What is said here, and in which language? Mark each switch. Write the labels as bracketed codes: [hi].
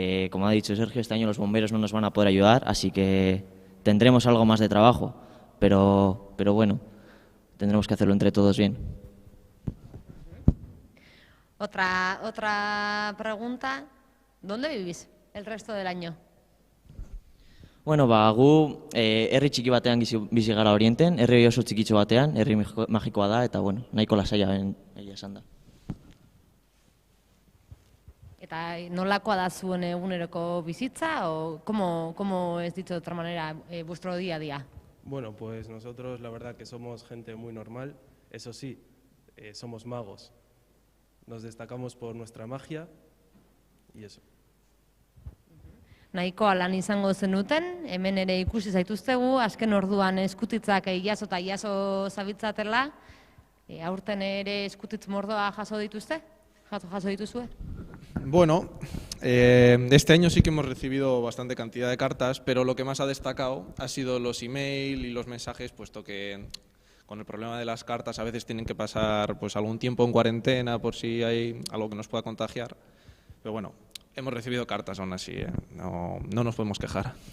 [es] Como ha dicho Sergio, este año los bomberos no nos van a poder ayudar, así que tendremos algo más de trabajo, pero tendremos que hacerlo entre todos bien. Otra pregunta, ¿dónde vivís el resto del año? [eu] Gu herri txiki batean bizi gara Orienten, herri oso txikitxo batean, herri magikoa da, eta nahiko lasaia egia esan da. Eta nolakoa da zuen eguneroko bizitza, [es] o cómo es dicho de otra manera, vuestro día a día? Bueno, pues nosotros la verdad que somos gente muy normal, eso sí, somos magos. Nos destacamos por nuestra magia y eso. [eu] Nahikoa lan izango zenuten, hemen ere ikusi zaituztegu, azken orduan eskutitzak jaso eta jaso zabitzatela, aurten ere eskutitz mordoa jaso dituzte? Jaso dituzue? [es] Bueno, este año sí que hemos recibido bastante cantidad de cartas, pero lo que más ha destacado ha sido los email y los mensajes, puesto que con el problema de las cartas a veces tienen que pasar algún tiempo en cuarentena por si hay algo que nos pueda contagiar, pero hemos recibido cartas aún así, no nos podemos quejar.